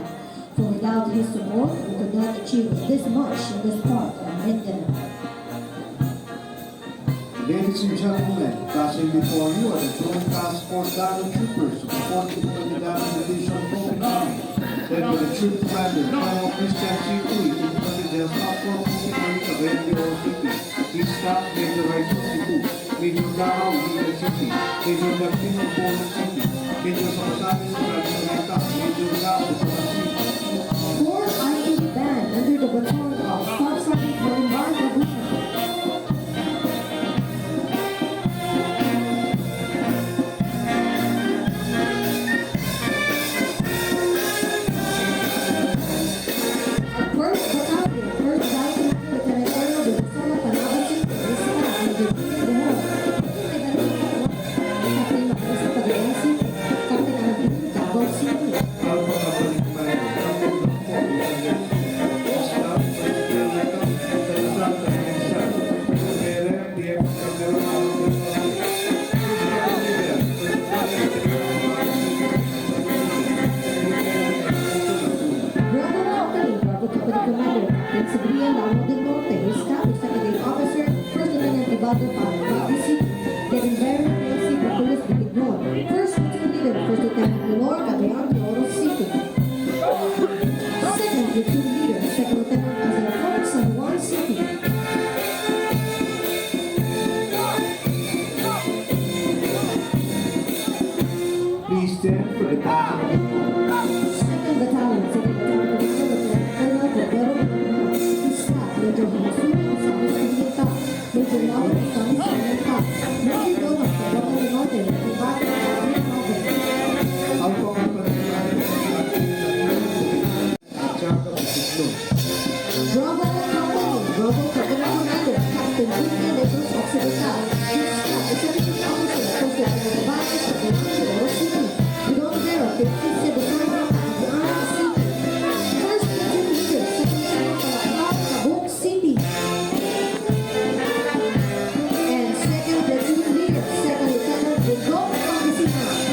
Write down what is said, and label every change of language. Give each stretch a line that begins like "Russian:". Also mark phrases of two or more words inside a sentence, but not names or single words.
English: For without his support, we could not achieve this much in this part of Mindanao. Ladies and gentlemen, passing before you are the Joint Task Force Diamond Troopers of the 4th Infantry Diamond Division, Philippine Army, led by the Troop Commander, Colonel Christian C. Uy, Infantry General Staff Corps, Philippine Army, Cavite, Oro City. His staff, Major Raison Cebu, Major Dao, Liga City, Major Martino, Polo City, Major Sapasanes, Margarita, Major Gao, City. 4th IAB Band under the baton of Staff Sergeant Marimar Laguna. First Battalion, 1st Battalion, Lieutenant Colonel de Luzon, Panaban City, Rizal, and Virginia de Hor. Captain Marisa Pagayan City, Captain Alvin, Davao City. Alpha Company Commander, Captain Dr. Staff, Staff, Bravo Company, Bravo Company Commander, Captain Sabriel Lamo del Norte, his staff, Executive Officer, 1st Lieutenant Ibado Palawan City, Kevin Barry, PLC, Baculas, Bukidnon, 1st Platoon Leader, 1st Lieutenant Lenore, Cagayan de Oro City, 2nd Platoon Leader, 2nd Lieutenant Azarafon, San Juan City, Please stand for the passing. 2nd Battalion, 2nd Battalion, Lieutenant Colonel Cordero Bernal, his staff, Major Hinasul, Samus Pilieta, Major Laura Samus Pilieta, Major Domas, Cordero del Norte, Ibado, Cagayan Alpha Company Commander, Chaka Bukidnon. Bravo Company, Bravo Company Commander, Captain Julia Legros Occidental, his staff, Executive Officer, 1st Lieutenant Babanes, Cagayan de Oro City, Bidonadero, 15th Cebu Sergeant, Cagayan City, 1st Platoon Leader, 2nd Lieutenant Palakal, Cabuk City, and 2nd Platoon Leader, 2nd Lieutenant Dugong Pangasinan.